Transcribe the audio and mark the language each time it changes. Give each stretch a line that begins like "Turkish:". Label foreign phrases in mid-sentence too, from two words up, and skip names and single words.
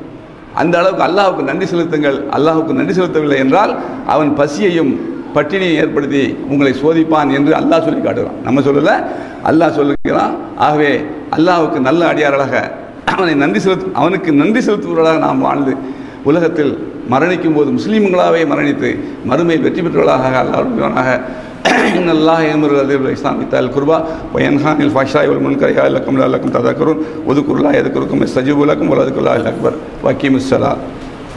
Tamil: அந்த அளவுக்கு அல்லாஹ்வுக்கு நன்றி செலுத்துங்கள். அல்லாஹ்வுக்கு நன்றி செலுத்தவில்லை என்றால் அவன் பசியையும் பட்டினியை ஏற்படுத்தி உங்களை சோதிப்பான் என்று அல்லாஹ் சொல்லி காட்டுகிறான். நம்ம சொல்லலை, அல்லாஹ் சொல்லுகிறான். ஆகவே அல்லாஹ்வுக்கு நல்ல அடியார்களாக அவனுக்கு நன்றி செலுத்துவர்களாக நாம் வாழ்ந்து உலகத்தில் மரணிக்கும் போது முஸ்லீம்களாகவே மரணித்து மறுமையில் வெற்றி பெற்றவர்களாக அல்லாஹ்
Arabic: إن الله يأمر بالإحسان وإيتاء القربى وينهى عن الفحشاء والمنكر يعظكم لعلكم تذكرون واذكروا الله يذكركم واستجيبوا لكم ولذكر الله الأكبر وأقيموا الصلاة.